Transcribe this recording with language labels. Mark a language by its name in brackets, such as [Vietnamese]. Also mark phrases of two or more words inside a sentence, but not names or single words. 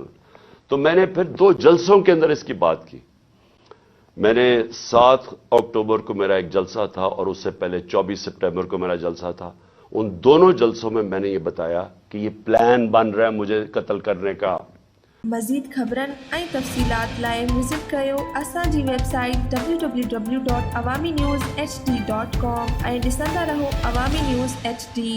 [Urdu] تو میں نے پھر 2 جلسوں کے اندر اس کی بات کی. میں نے 7 اکتوبر کو میرا ایک جلسہ تھا اور اس سے پہلے 24 سپٹمبر کو میرا جلسہ تھا. ان دونوں جلسوں میں میں نے یہ بتایا کہ یہ پلان بن رہا ہے مجھے قتل کرنے کا. [Sindhi] مزید خبرن ऐं तफ़सीलात लाइ विज़िट कयो असांजी वेबसाइट www.awamiNewsHD.com ऐं ॾिसंदा रहो अवामी न्यूज़ HD.